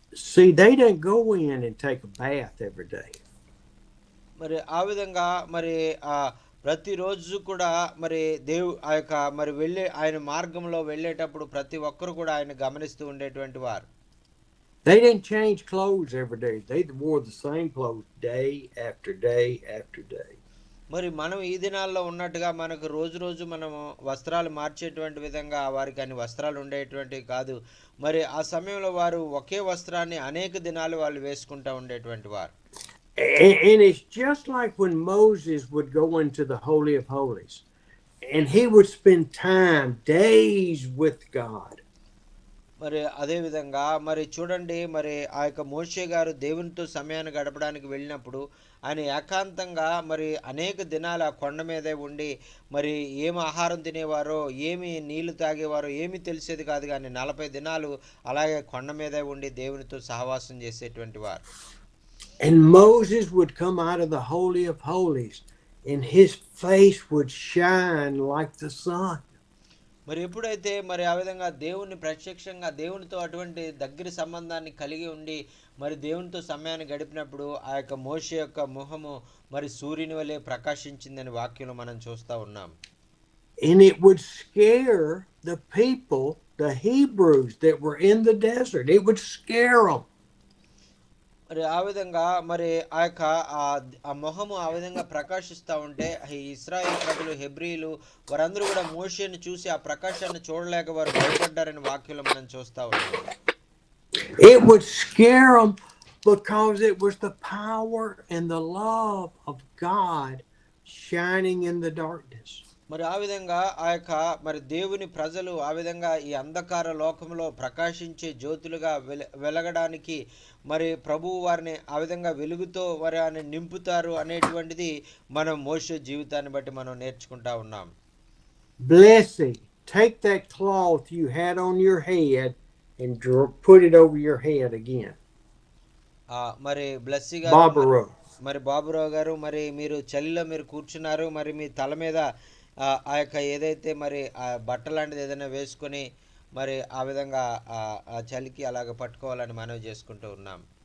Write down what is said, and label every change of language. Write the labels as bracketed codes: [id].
[en] See, they didn't go in and take a bath every day. [te] మరి ఆ విధంగా మరి ప్రతిరోజు కూడా మరి ఆ యొక్క మరి ఆయన మార్గంలో వెళ్ళేటప్పుడు ప్రతి ఒక్కరు కూడా ఆయన గమనిస్తూ ఉండేటువంటి వారు. [en] They didn't change clothes every day. They wore the same clothes day after day after day. [te] మరి మనం ఈ దినాల్లో ఉన్నట్టుగా మనకు రోజు మనము వస్త్రాలు మార్చేటువంటి విధంగా వారికి అన్ని వస్త్రాలు ఉండేటువంటివి కాదు. మరి ఆ సమయంలో వారు ఒకే వస్త్రాన్ని అనేక దినాలు వాళ్ళు వేసుకుంటూ ఉండేటువంటి వారు. [en] And it's just like when Moses would go into the Holy of Holies and he would spend time, days with God. [te] మరి అదే విధంగా మరి చూడండి, మరి ఆ యొక్క మోషే గారు దేవునితో సమయాన్ని గడపడానికి వెళ్ళినప్పుడు ఆయన ఏకాంతంగా మరి అనేక దినాలు ఆ కొండ మీదే ఉండి మరి ఏమి ఆహారం తినేవారో, ఏమి నీళ్లు తాగేవారో ఏమీ తెలిసేది కాదు, కానీ 40 దినాలు అలాగే కొండ మీదే ఉండి దేవునితో సహవాసం చేసేటువంటి వారు. [en] And Moses would come out of the Holy of Holies, and his face would shine like the sun. [te] మరి ఎప్పుడైతే మరి ఆ విధంగా దేవుని ప్రత్యక్షంగా దేవునితో అటువంటి దగ్గర సంబంధాన్ని కలిగి ఉండి మరి దేవునితో సమయాన్ని గడిపినప్పుడు ఆ యొక్క మోషే యొక్క ముఖము మరి సూర్యుని వలె ప్రకాశించిందని వాక్యంలో మనం చూస్తూ ఉన్నాం. [en] And it would scare the people, the Hebrews that were in the desert. It would scare them. [te] మరి ఆ విధంగా మరి ఆ యొక్క ఆ మొహము ఆ విధంగా ప్రకాశిస్తూ ఉంటే ఈ ఇశ్రాయేల్ ప్రజలు, హెబ్రీలు వారందరూ కూడా మోషేని చూసి ఆ ప్రకాశాన్ని చూడలేక వారు భయపడ్డారని వాక్యంలో మనం చూస్తూ ఉన్నాం. [en] It would scare them because it was the power and the love of God shining in the darkness. [te] మరి ఆ విధంగా ఆ యొక్క మరి దేవుని ప్రజలు ఆ విధంగా ఈ అంధకార లోకంలో ప్రకాశించే జ్యోతులుగా వెలగడానికి మరి ప్రభువు వారిని ఆ విధంగా వెలుగుతో వారిని నింపుతారు అనేటువంటిది మనం మోషే జీవితాన్ని బట్టి మనం నేర్చుకుంటా ఉన్నాం. [en] Blessing, take that cloth you had on your head and put it over your head again. [te] మరి బ్లెస్సీ గారు, మరి [en] Barbara. [te] బాబురావు గారు, మరి మీరు చలిలో మీరు కూర్చున్నారు, మరి మీ తల మీద ఆ యొక్క ఏదైతే మరి ఆ బట్ట లాంటిది ఏదైనా వేసుకొని మరి ఆ విధంగా ఆ చలికి అలాగ పట్టుకోవాలని మనవి చేసుకుంటూ ఉన్నాం.